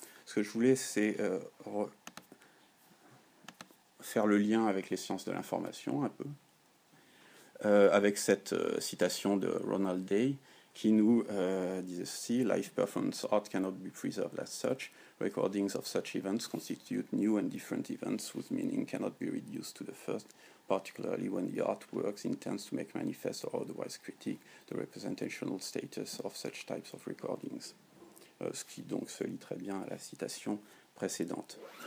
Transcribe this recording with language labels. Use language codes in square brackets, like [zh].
[fr] Ce que je voulais, c'est faire le lien avec les sciences de l'information un peu, avec cette citation de Ronald Day qui nous disait ceci: [en] Live performance art cannot be preserved as such. Recordings of such events constitute new and different events whose meaning cannot be reduced to the first, particularly when the artworks intends to make manifest or otherwise critique the representational status of such types of recordings. [fr] Ce qui donc se lie très bien à la citation précédente.